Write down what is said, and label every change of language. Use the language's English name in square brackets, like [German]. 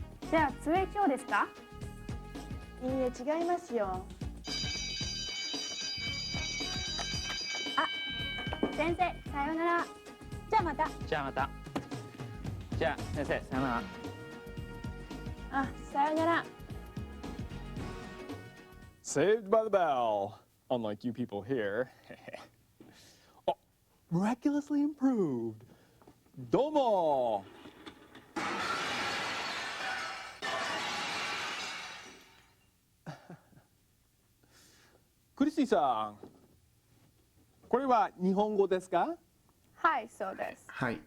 [Japanese] じゃあ 2HO ですか？いいえ、違いますよ。あ、先生、さようなら。じゃあまた。じゃあまた。じゃあ先生、さようなら。あ、さようなら。 [English] Saved by the bell, unlike you people here. Oh, miraculously improved. [Japanese] どうもクリスティさん、これは日本語ですか？はい、そうです。はい。